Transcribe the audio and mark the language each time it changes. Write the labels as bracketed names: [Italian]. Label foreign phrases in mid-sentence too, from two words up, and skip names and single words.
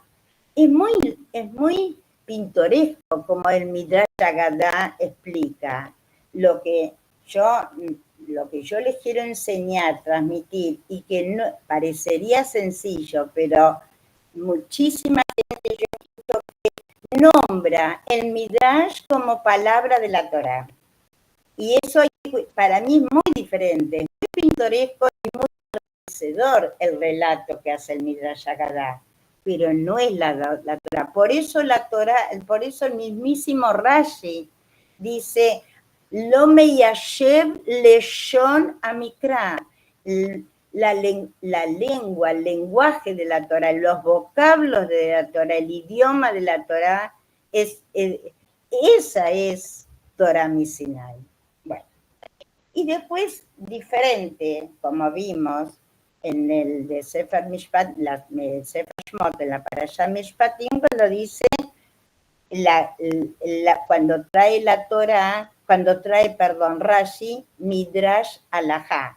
[Spanish] Es muy pintoresco como el Midrash Agadá explica lo que yo lo que yo les quiero enseñar, transmitir, y que no parecería sencillo, pero muchísima gente yo escucho que nombra el Midrash como palabra de la Torá. Y eso para mí es muy diferente, es muy pintoresco y muy enriquecedor el relato que hace el Midrash Haggadah, pero no es la Torá. Por eso el mismísimo Rashi dice, [Hebrew] לא מיישב לשון המקרא, [Spanish] la lengua, el lenguaje de la Torá, los vocablos de la Torá, el idioma de la Torá, esa es [Hebrew] תורה מסיני. [Spanish] Bueno, y después diferente, como vimos en el de Sefer Mishpat, Sefer Shmot, en la Parashá Mishpatim, cuando dice, cuando trae la Torá, Rashi, Midrash Alajá.